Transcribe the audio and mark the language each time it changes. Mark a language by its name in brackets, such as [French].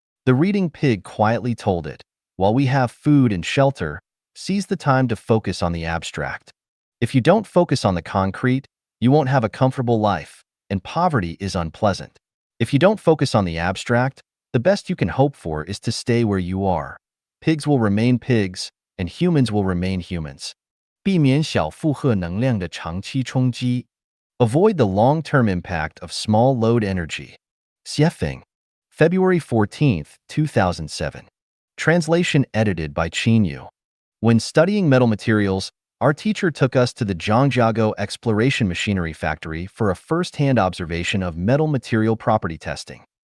[English] The reading pig quietly told it, while we have food and shelter, seize the time to focus on the abstract. If you don't focus on the concrete, you won't have a comfortable life, and poverty is unpleasant. If you don't focus on the abstract, the best you can hope for is to stay where you are. Pigs will remain pigs, and humans will remain humans. [Chinese] 避免小负荷能量的长期冲击. [English] Avoid the long-term impact of small load energy. Xiefeng, February 14th, 2007. Translation edited by Qinyu. When studying metal materials, our teacher took us to the Zhangjiago Exploration Machinery Factory for a first-hand observation of metal material property testing.